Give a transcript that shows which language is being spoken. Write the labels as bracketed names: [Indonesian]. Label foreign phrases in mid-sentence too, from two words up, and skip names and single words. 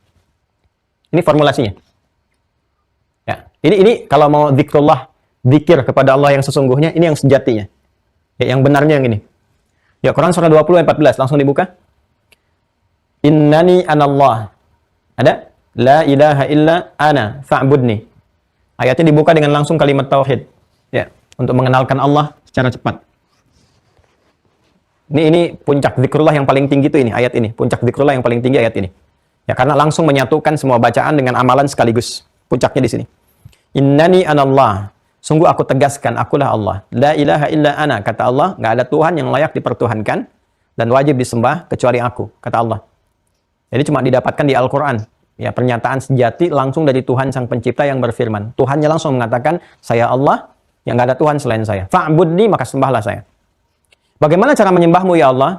[Indonesian] Ini formulasinya. Ya, ini kalau mau zikrullah, zikir kepada Allah yang sesungguhnya, ini yang sejatinya. Ya, yang benarnya yang ini. Ya, Quran surah 20 ayat 14, langsung dibuka. [Arabic] إنني أنا الله. [Indonesian] Ada? [Arabic] لا إله إلا أنا فاعبدني. [Indonesian] Ayatnya dibuka dengan langsung kalimat tauhid. Ya, untuk mengenalkan Allah secara cepat. Ini puncak zikrullah yang paling tinggi itu ini, ayat ini. Puncak zikrullah yang paling tinggi ayat ini. Ya, karena langsung menyatukan semua bacaan dengan amalan sekaligus. Puncaknya di sini. [Arabic] إنني أنا الله. [Indonesian] Sungguh aku tegaskan, akulah Allah. [Arabic] لا إله إلا أنا, [Indonesian] kata Allah, nggak ada Tuhan yang layak dipertuhankan dan wajib disembah kecuali aku, kata Allah. Jadi cuma didapatkan di Al-Quran. Ya, pernyataan sejati langsung dari Tuhan Sang Pencipta yang berfirman. Tuhannya langsung mengatakan, saya Allah, yang nggak ada Tuhan selain saya. Fa'budni, maka sembahlah saya. Bagaimana cara menyembahmu [Arabic] يا الله?